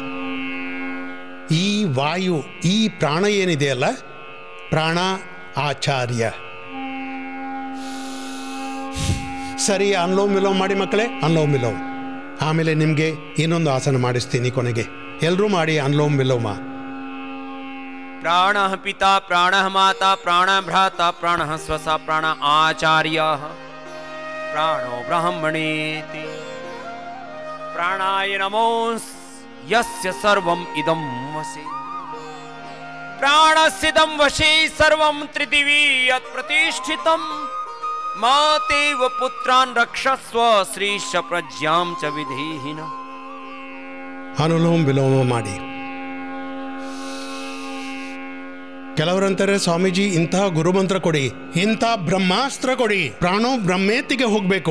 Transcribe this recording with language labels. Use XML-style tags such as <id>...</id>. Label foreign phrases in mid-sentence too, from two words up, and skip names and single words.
<kn>ಈ ವಾಯು, ಈ ಪ್ರಾಣ ಏನಿದೆಯಲ್ಲ,</kn> <sa>ಪ್ರಾಣ ಆಚಾರ್ಯ.</sa> <kn>ಸರಿ, ಅನ್ಲೋಮ್ ವಿಲೋಮ್ ಮಾಡಿ ಮಕ್ಕಳೇ, ಅನ್ಲೋಮ್ ವಿಲೋಮ್. ಆಮೇಲೆ ನಿಮಗೆ ಇನ್ನೊಂದು ಆಸನ ಮಾಡಿಸ್ತೀನಿ ಕೊನೆಗೆ. ಎಲ್ಲರೂ ಮಾಡಿ ಅನ್ಲೋಮ್ ವಿಲೋಮ.</kn> <sa>ಪ್ರಾಣ ಪಿತಾ, ಪ್ರಾಣ ಮಾತಾ, ಪ್ರಾಣ ಭ್ರಾತ, ಪ್ರಾಣ ಸ್ವಸ, ಪ್ರಾಣ ಆಚಾರ್ಯ, ಪ್ರಾಣೋ ಬ್ರಹ್ಮಣೇತಿ. ಪ್ರಾಣಾಯ ನಮೋ ಯಸ್ಯ ಸರ್ವಂ ಇದಂ ವಶೇ. ಪ್ರಾಣಸ್ಯಿದಂ ವಶೇ ಸರ್ವಂ ತ್ರಿದಿವಿ ಯತ್ ಪ್ರತಿಷ್ಠಿತಂ. ಮಾತೇವ ಪುತ್ರಾನ್ ರಕ್ಷಸ್ವ ಶ್ರೀಶ ಪ್ರಜ್ಞಾಂ ಚ ವಿಧೀಹಿನ.</sa> <kn>ಅನುಲೋಮ ವಿಲೋಮ ಮಾಡಿ. ಕೆಲವರಂತಾರೆ, ಸ್ವಾಮೀಜಿ ಇಂತಹ ಗುರುಮಂತ್ರ ಕೊಡಿ, ಇಂಥ ಬ್ರಹ್ಮಾಸ್ತ್ರ ಕೊಡಿ, ಪ್ರಾಣೋ ಬ್ರಹ್ಮೇತಿಗೆ ಹೋಗ್ಬೇಕು.</kn>